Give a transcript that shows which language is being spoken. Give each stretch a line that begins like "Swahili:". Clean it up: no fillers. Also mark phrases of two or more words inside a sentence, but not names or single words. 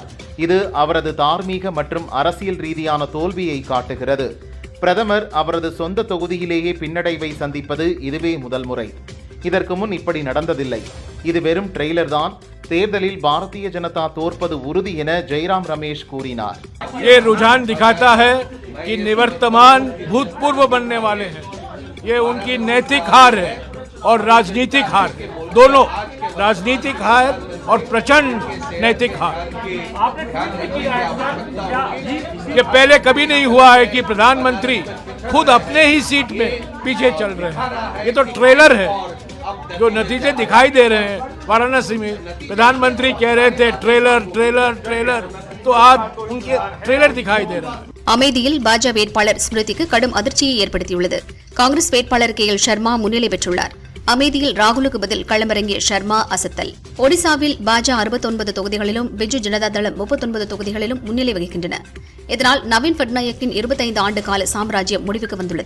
Tamil: இது அவரது தார்மீக மற்றும் அரசியல் ரீதியான தோல்வியை காட்டுகிறது. பிரதமர் அவரது சொந்த தொகுதியிலேயே பின்னடைவை சந்திப்பது இதுவே முதல் முறை. இதற்கு முன் இப்படி நடந்ததில்லை. இது வெறும் ட்ரெய்லர் தான். தேர்தலில் பாரதிய ஜனதா தோற்பது உறுதி என ஜெயராம் ரமேஷ் கூறினார்.
Hindi: ये रुझान दिखाता है कि निवर्तमान भूतपूर्व बनने वाले हैं. ये उनकी नैतिक हार है और राजनीतिक हार है. दोनों राजनीतिक हार और प्रचंड नैतिक हार. ये पहले कभी नहीं हुआ है कि प्रधानमंत्री खुद अपने ही सीट में पीछे चल रहे हैं. ये तो ट्रेलर है. जो नतीजे दिखाई दे रहे हैं वाराणसी में, प्रधानमंत्री कह रहे थे ट्रेलर ट्रेलर ट्रेलर, तो आज उनके ट्रेलर दिखाई दे रहा है.
Tamil: அமேதியில் பாஜக வேட்பாளர் ஸ்மிருதிக்கு கடும் அதிர்ச்சியை ஏற்படுத்தியுள்ளது. காங்கிரஸ் வேட்பாளர் KL சர்மா முன்னிலை பெற்றுள்ளார். அமேதியில் ராகுலுக்கு பதில் களமிறங்கிய சர்மா அசத்தல். ஒடிசாவில் பாஜக 69 தொகுதிகளிலும் பிஜு ஜனதா தளம் 39 தொகுதிகளிலும் முன்னிலை வகிக்கின்றன. இதனால் நவீன் பட்நாயக்கின் 25 ஆண்டு கால சாம்ராஜ்யம் முடிவுக்கு வந்துள்ளது.